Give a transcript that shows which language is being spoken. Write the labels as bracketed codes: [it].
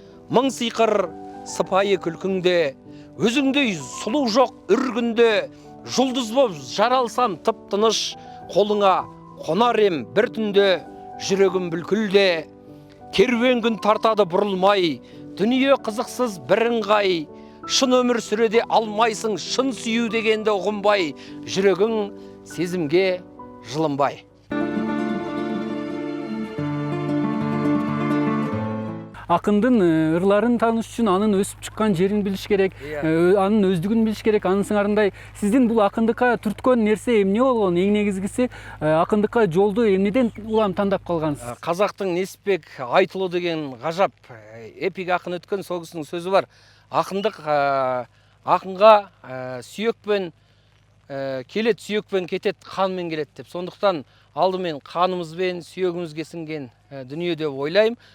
[kk] Мың сиқыр сыпайы күлкіңде, өзіңдей сұлу жоқ үргінде, жұлдыз боп жаралсам тып-тыныш, қолыңа қонар ем бір түнде, жүрегім бүлкілде. Керуен күн тартады бұрылмай, дүние қызықсыз бірыңғай, шын өмір сүреде алмайсың, шын сүю дегенді ұғынбай, жүрегің сезімге жылынбай. [ky] Акындын ырларын тааныш үчүн анын өсүп чыккан жерин билиш керек, анын өздүгүн билиш керек. Анын сыңарындай сиздин бул акындыкка түрткөн нерсе эмне болгон? Эң негизгиси акындыкка жолду эмнеден улам тандап калгансыз? [kk] Казактын Несіпбек Айтұлы деген ғажап эпик акын өткөн сол кісінің сөзі бар. [ky] Акындык акынга сүйөкпен келет сүйекпен кетет, [kk] қанмен келет деп. Сондықтан алдымен қанымызбен, сүйегімізге сіңген дүние деп ойлаймын.